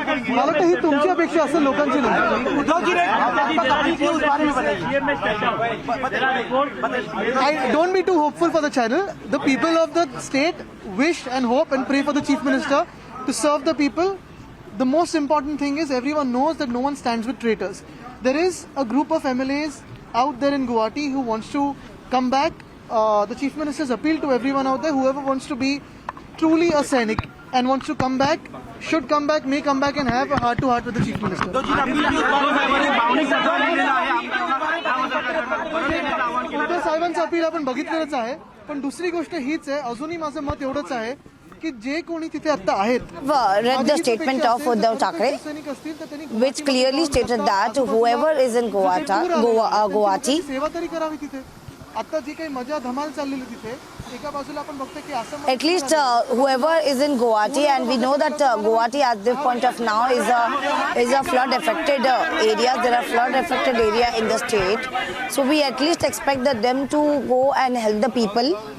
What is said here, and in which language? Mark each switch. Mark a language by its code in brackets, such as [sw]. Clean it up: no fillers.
[mr] मला वाटतं ही तुमची अपेक्षा असेल, लोकांची नाही। [en] I don't be too hopeful for the channel. The people of the state wish and hope and pray for the chief minister to serve the people. The most important thing is everyone knows that no one stands with traitors. There is a group of MLAs out there in Guwahati who wants to come back. The chief minister's appeal to everyone out there, whoever wants to be truly a Sainik and wants to come back, should come back, may come back and have a heart-to-heart with the chief minister. [mr] Uddhav साहेबांचं appeal आपण बघितलेलंच आहे, पण दुसरी गोष्ट हीच आहे, अजूनही माझं मत एवढंच आहे की जे कोणी तिथे आता आहेत, [en] Read the statement of Uddhav Thackeray, which clearly stated that whoever is in Guwahati, [mr] सेवा तरी करावी तिथे। आता जी काही मजा धमाल चाललेली तिथे, एका बाजूला आपण बघतो की असं [en] at least whoever is in Guwahati, and we know that Guwahati at this point of now is a flood affected area. There are flood affected area in the state, so we at least expect that them to go and help the people.